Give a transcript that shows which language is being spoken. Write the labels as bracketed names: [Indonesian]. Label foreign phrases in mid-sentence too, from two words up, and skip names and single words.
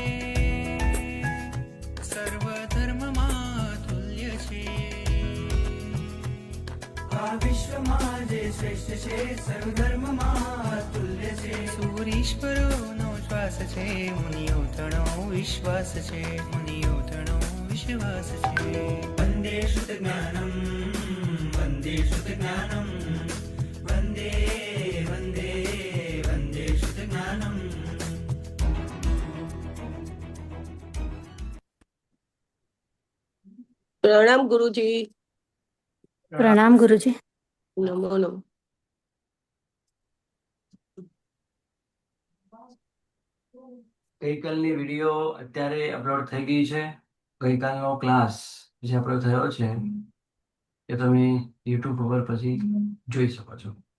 [Gujarati] સર્વ ધર્મમાં તુલ્ય છે। આ વિશ્વમાં જે શ્રેષ્ઠ છે સર્વધર્મમાં તુલ્ય છે। સૂરીશ્વરોનો શ્વાસ છે, મુનિઓ તણો વિશ્વાસ છે, મુનિઓ તણો વિશ્વાસ છે। [Sanskrit] वन्दे श्रुतज्ञानं वन्दे श्रुतज्ञानं वन्दे वन्दे वन्दे श्रुतज्ञानं। [Hindi] प्रणाम गुरुजी। प्रणाम गुरुजी। [Sanskrit] नमो नमो। [Gujarati] ગઈકાલની વિડીયો અત્યારે અપલોડ થઈ ગઈ છે। ગઈકાલનો ક્લાસ જે અપલોડ થયો છે એ તમે યુટ્યુબ ઉપર પછી જોઈ શકો છો।